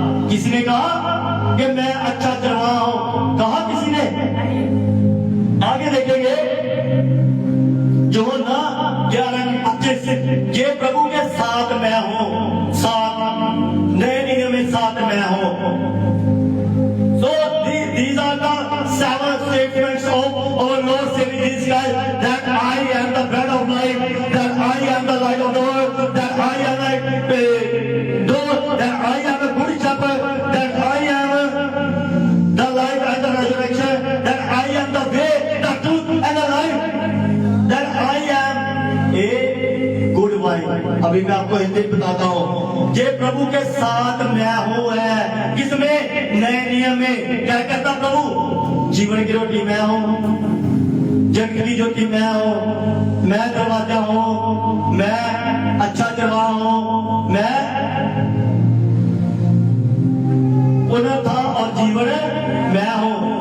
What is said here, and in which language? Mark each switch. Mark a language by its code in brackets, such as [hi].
[hi] किसने कहा कि मैं अच्छा चरवाहा हूं? कहा किसी ने? आगे देखेंगे यूहन्ना 11:25, ये प्रभु के साथ मैं हूं, साथ नए नियम में साथ मैं हूं। [en] So these are the 7 statements of our Lord Savior Jesus Christ, that I am the bread of life, that I am the light of the world, that I am the door, that I am a good shepherd, that I am the life and the resurrection, that I am the way, the truth and the life, that I am a good wine। [hi] अब संदेश बताता हूँ। ये प्रभु के साथ मैं हूँ है किसमें? नए नियम में। क्या कहता प्रभु? जीवन की रोटी मैं हूँ, जग की ज्योति मैं हूँ, मैं दरवाजा हूँ, मैं अच्छा चरवाहा हूँ, मैं पुनर्था और जीवन मैं हूँ।